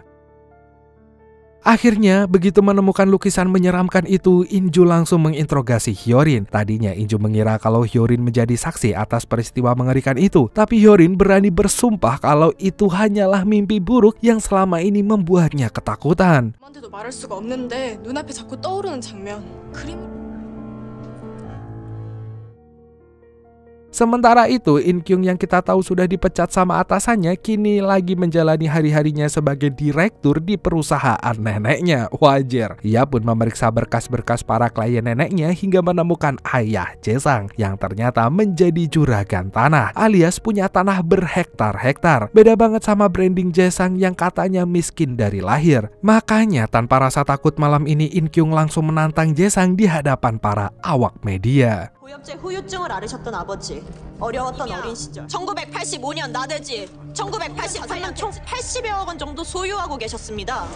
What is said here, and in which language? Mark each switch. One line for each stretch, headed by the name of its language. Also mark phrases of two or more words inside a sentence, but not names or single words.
Indonesian: Akhirnya, begitu menemukan lukisan menyeramkan itu, Inju langsung menginterogasi Hyorin. Tadinya Inju mengira kalau Hyorin menjadi saksi atas peristiwa mengerikan itu, tapi Hyorin berani bersumpah kalau itu hanyalah mimpi buruk yang selama ini membuatnya ketakutan.
Korean: 엄마한테도 말할 수가 없는데 눈앞에 자꾸 떠오르는 장면. 그림.
Indonesian: Sementara itu, In Kyung yang kita tahu sudah dipecat sama atasannya kini lagi menjalani hari-harinya sebagai direktur di perusahaan neneknya. Wajar. Ia pun memeriksa berkas-berkas para klien neneknya hingga menemukan ayah Jae-sang yang ternyata menjadi juragan tanah, alias punya tanah berhektar-hektar. Beda banget sama branding Jae-sang yang katanya miskin dari lahir. Makanya tanpa rasa takut malam ini In Kyung langsung menantang Jae-sang di hadapan para awak media.
Korean: 고엽제 후유증을 앓으셨던 아버지, 어려웠던 어린 시절, 1985년 나대지, 1983년 총 80여억 원 정도 소유하고 계셨습니다.